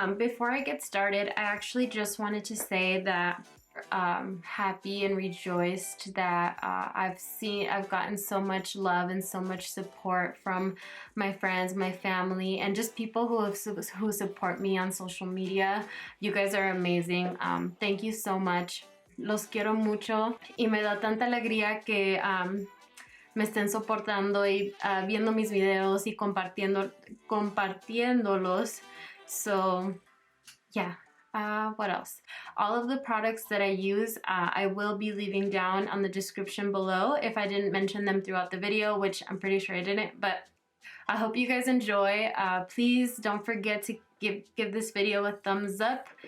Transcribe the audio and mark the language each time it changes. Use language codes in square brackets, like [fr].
[en] Before I get started, I actually just wanted to say that happy and rejoiced that I've gotten so much love and so much support from my friends, my family, and just people who support me on social media. You guys are amazing. Thank you so much. [es] Los quiero mucho y me da tanta alegría que me estén soportando y viendo mis videos y compartiéndolos. [en] So yeah. What else? All of the products that I use, I will be leaving down on the description below if I didn't mention them throughout the video, which I'm pretty sure I didn't, but I hope you guys enjoy. Please don't forget to give this video a thumbs up.